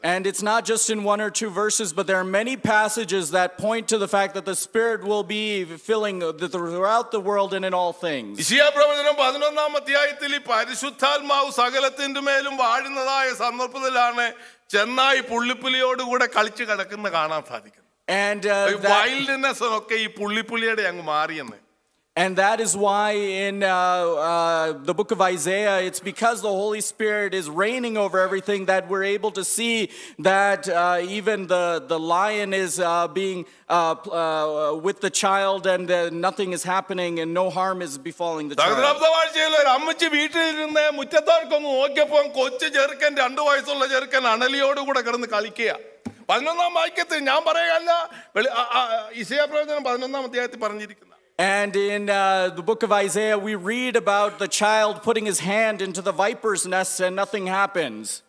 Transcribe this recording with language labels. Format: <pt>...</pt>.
<en>And it's not just in one or two verses, but there are many passages that point to the fact that the Spirit will be filling throughout the world and in all things.</en> <ml>യെശയ്യാ പ്രവചനം 11-ാം അധ്യായത്തിൽ ഈ പരിശുദ്ധാത്മാവ് സകലത്തിന്റെ മേലും വാഴുന്നതായ സന്ദർഭത്തിലാണ് ചെന്നായി പുള്ളിപ്പുലിയോടുകൂടെ കളിച്ച് കിടക്കുന്ന കാണാൻ സാധിക്കുന്നത്.</ml> <en>And</en> <ml>വൈൽഡ്നെസ് ഒക്കെ ഈ പുള്ളിപ്പുലിയുടെ അങ്ങ് മാറിയെന്ന്.</ml> <en>And that is why in the book of Isaiah, it's because the Holy Spirit is reigning over everything that we're able to see that even the lion is being with the child and nothing is happening and no harm is befalling the child.</en> <ml>ഒരു അമ്മച്ചി വീട്ടിലിരുന്ന് മുറ്റത്തോർക്കൊന്ന് നോക്കിയപ്പോൾ കൊച്ചു ചെറുക്കൻ 2 വയസ്സുള്ള ചെറുക്കൻ അണലിയോടുകൂടെ കിടന്ന് കളിക്കുക. 11-ാം വാക്യത്തിൽ ഞാൻ പറയല്ല, യെശയ്യാ പ്രവചനം 11-ാം അധ്യായത്തിൽ പറഞ്ഞിരിക്കുന്ന.</ml> <en>And in the book of Isaiah, we read about the child putting his hand into the viper's nest and nothing happens.</en>